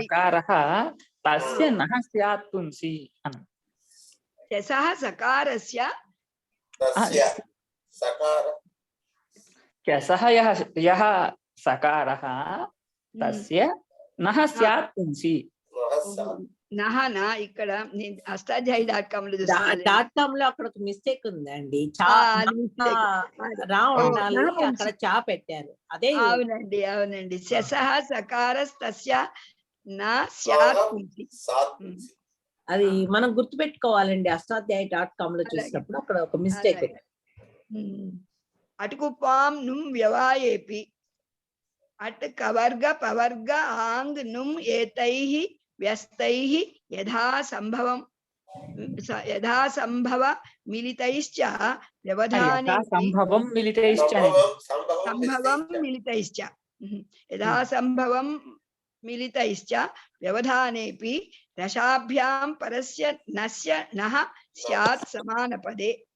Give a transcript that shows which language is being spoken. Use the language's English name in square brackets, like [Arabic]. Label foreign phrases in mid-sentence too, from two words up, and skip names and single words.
[Sanskrit] सकारः तस्य नः स्यात् पुंसि शेषः सकारस्य तस्य सकार शेषः यः सकारः तस्य नः स्यात् पुंसि [Telugu] నహ నా ఇక్కడ అష్టాధ్యాయి.com లో .com లో అక్కడ ఒక మిస్టేక్ ఉందండి. రా ఉండాలి, అక్కడ చా పెట్టారు. అదే అవునండి అవునండి. [Sanskrit] శశః సకారస్తస్య నా స్యాత్ పుంసి. [Telugu] అది మనం గుర్తు పెట్టుకోవాలండి. అష్టాధ్యాయి.com లో చూసినప్పుడు అక్కడ ఒక మిస్టేక్ ఉంది. [Sanskrit] అటుకుపాం నుం వ్యవాయేపి అట్ కవర్గ పవర్గ ఆంగ్ నుం ఏతైః व्यस्तैः यथा संभव मिलितैश्च व्यवधानेऽपि यथा संभवं मिलितैश्च व्यवधानेऽपि रसाभ्यां परस्य नस्य नः स्यात् समानपदे